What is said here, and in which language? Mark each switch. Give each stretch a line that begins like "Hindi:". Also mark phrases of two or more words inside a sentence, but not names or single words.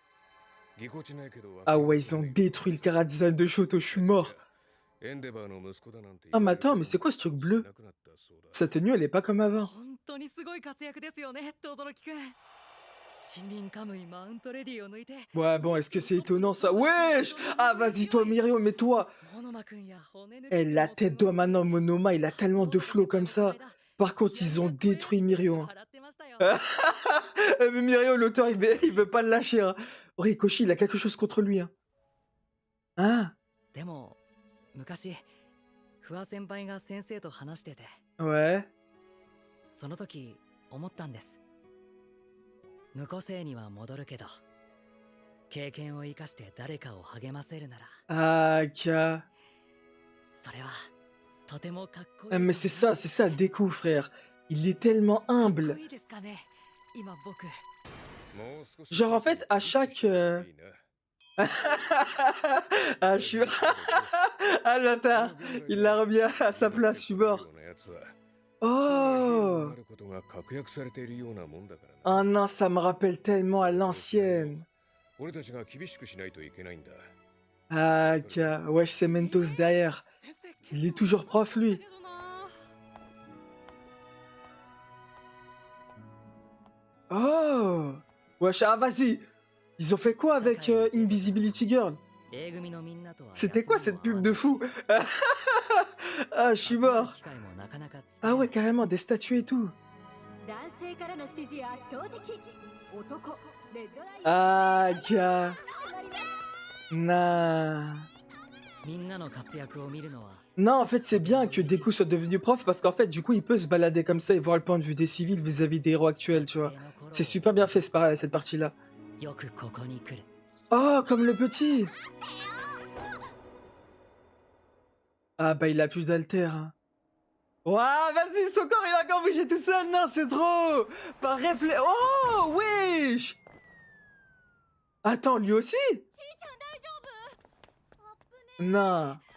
Japanese: ぎこちないけど
French: Ah ouais, ils ont détruit le chara design de Shoto, je suis mort.
Japanese: エンデバーの息子だなんて
French: Ah, mais attends, mais c'est quoi ce truc bleu?
Japanese: なくなったそうだ
French: Sa tenue, elle est pas comme avant.
Japanese: 本当にすごい活躍ですよね轟くん森林カムイマウントレディを抜いて
French: Ouais, bon, est-ce que c'est étonnant ça? Wesh! Ah, vas-y, toi, Mirio, mais toi!
Japanese: モノマくんや骨抜き
French: Eh, la tête d'homme maintenant, Monoma, il a tellement de flow comme ça. Par contre, ils ont détruit Mirio. Hein.
Japanese: 払ってましたよ
French: Mais Mirio, l'auteur, il veut pas le lâcher. Hein. Horikoshi, il a quelque chose contre lui. Hein. Ah,
Japanese: でも昔不破先輩が先生と話してて
French: ouais.
Japanese: その時思ったんです無個性には戻るけど経験を生かして誰かを励ませるなら
French: Ah, Ka.
Japanese: それはとてもかっこいい
French: Ah, mais c'est ça, Deku, frère. Il est tellement
Japanese: かっ
French: humble.
Japanese: こいいですかね今僕もう少し
French: Genre, en fait, à chaque...
Japanese: いいな
French: ah, je suis... ah, bâtard. Il la remis à sa place, je suis mort.
Japanese: ようなやつは
French: Oh!
Japanese: なることが確約されているようなもんだからな
French: Oh non, ça me rappelle tellement à l'ancienne.
Japanese: 俺たちが厳しくしないといけないんだ
French: Ah, Ka. Wesh, c'est Mentos derrière. Il est toujours prof, lui. Oh! Wesh, ah, vas-y. Ils ont fait quoi avec Invisibility Girl?
Japanese: A 組のみんなとは
French: C'était quoi cette pub de fou? Ah, je suis mort.
Japanese: 機会もなかなか使
French: Ah
Japanese: え
French: ouais,
Japanese: ない
French: carrément, des statues et tout.
Japanese: 男性からの支持圧倒的男レッドライン
French: Ah, Ka.
Japanese: 始まります
French: Nah.
Japanese: みんなの活躍を見るのは
French: Non, en fait, c'est bien que Deku soit devenu prof parce qu'en fait, du coup, il peut se balader comme ça et voir le point de vue des civils vis-à-vis des héros actuels, tu vois. C'est super bien fait, cette partie-là.
Japanese: よくここに来る
French: Oh, comme le petit! Ah, bah, il a plus d'alter. Hein. Ouah, vas-y, son corps, il a encore bougé tout seul. Non, c'est trop! Par réflexe. Oh, wesh! Attends, lui aussi? Non.